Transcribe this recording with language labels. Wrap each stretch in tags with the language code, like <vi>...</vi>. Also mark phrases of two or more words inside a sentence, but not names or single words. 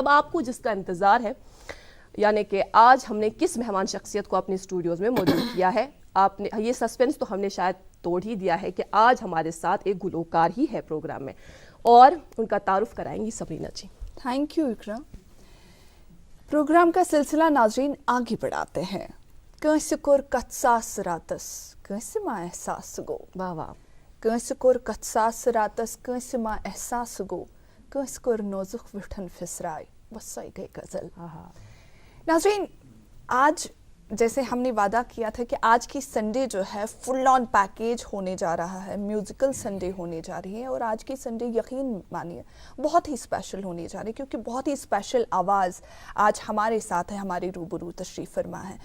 <hi>अब आपको जिसका इंतज़ार है, यानी कि आज हमने किस मेहमान शख्सियत को अपने स्टूडियोज़ में मौजूद किया है, आपने ये सस्पेंस तो हमने शायद तोड़ ही दिया है कि आज हमारे साथ एक गुलकार ही है प्रोग्राम में और उनका तारुफ कराएंगी समरीना जी।</hi> <en>Thank you इकरा।</en> <hi>प्रोग्राम का सिलसिला नाजरीन आगे बढ़ाते हैं।</hi> <ks>कंस कोर कत्सास रातस कंस मा एहसास गो,</ks> <hi>वाह वाह।</hi> <ks>कंस कोर कत्सास रातस कंस मा एहसास गो, कंस कोर नोजुख विठन फिसराय वसाई गई गजल।</ks> <hi>नाज़रीन आज जैसे हमने वादा किया था कि आज की संडे जो है</hi> <en>full on package</en> <hi>होने जा रहा है,</hi> <en>musical Sunday</en> <hi>होने जा रही है और आज की संडे यकीन मानिए बहुत ही स्पेशल होने जा रही है क्योंकि बहुत ही स्पेशल आवाज़ आज हमारे साथ है, हमारे रूबरू तशरीफ़ फरमा है।</hi>